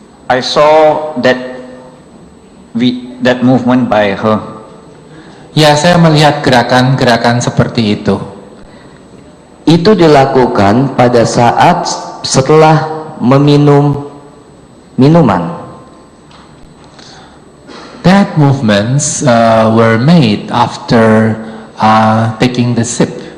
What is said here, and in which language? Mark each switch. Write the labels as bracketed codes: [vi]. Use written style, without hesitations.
[en] I saw that movement by her. [id] Ya, saya melihat gerakan-gerakan seperti itu. Itu dilakukan pada saat setelah meminum minuman. [en] That movements were made after taking the sip.